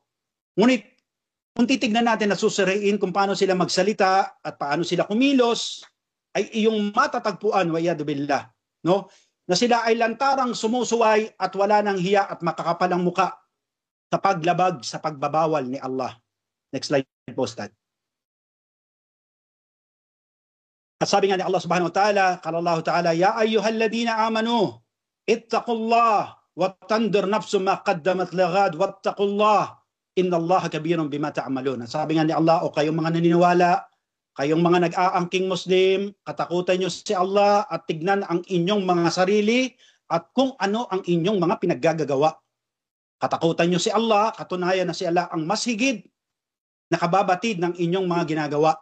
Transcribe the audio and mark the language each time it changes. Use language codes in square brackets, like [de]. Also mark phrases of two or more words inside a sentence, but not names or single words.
[tl] Ngunit kung titignan natin at susuriin kung paano sila magsalita at paano sila kumilos, ay iyong matatagpuan, [ar] والعياذ بالله, [tl] no? Na sila ay lantarang sumusuway at wala nang hiya at makakapalang muka sa paglabag sa pagbabawal ni Allah. [en] Next slide, postad. [tl] At sabi nga ni Allah [ar] سبحانه وتعالى، قال الله تعالى، يا أيها الذين آمنوا، اتقوا الله، ولتنظر نفس ما قدمت لغد، واتقوا الله، إن الله كبير بما تعملون. [tl] Sabi nga ni Allah, o kayong mga naniniwala, kayong mga nag-aangking Muslim, katakutan nyo si Allah at tignan ang inyong mga sarili at kung ano ang inyong mga pinaggagawa. Katakutan nyo si Allah, katunayan na si Allah ang mas higit na kababatid ng inyong mga ginagawa.